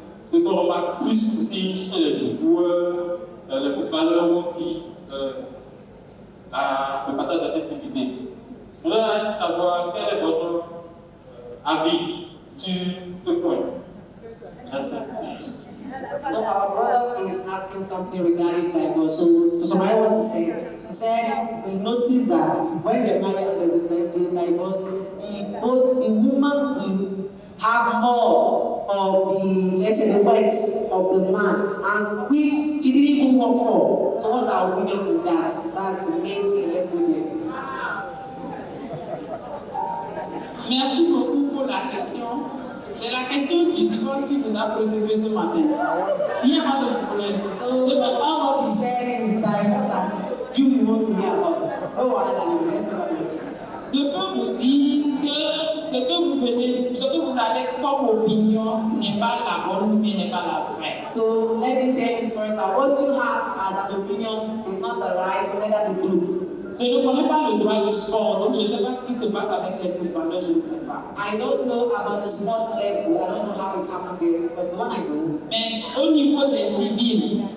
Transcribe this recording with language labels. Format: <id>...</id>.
<fr>Ce qu'on remarque plus aussi chez les joueurs, les footballeurs qui le partage a été divisé. Je voudrais savoir quel est votre avis sur ce point. Merci.</fr> <en>So our brother is asking something regarding divorce. So somebody want to say, he said we noticed that when they marry and the divorce, the woman will have more of the, let's say, the rights of the man, and which she didn't even work for. So what's our opinion on that? That's the main thing. Let's go there.</en> <fr>Merci beaucoup pour la question. C'est la question du divorce qui vous a préoccupé ce matin. Il n'y a pas de problème.</fr> <en>So all what he said is that you want to hear about. Oh, I the rest about it.</en> <fr>Je peux vous dire que ce que vous avez comme opinion n'est pas la bonne, mais n'est pas la vraie.</fr> <en>So let me tell you first that what you have as an opinion is not the right, neither the truth.</en> <fr>Je ne connais pas le droit du sport, donc je ne sais pas ce qui se passe avec les footballeurs, je ne sais pas.</fr> <en>I don't know about the sports level. I don't know how it's happening there, but the one I know.</en> <fr>Mais au niveau des civils,</fr>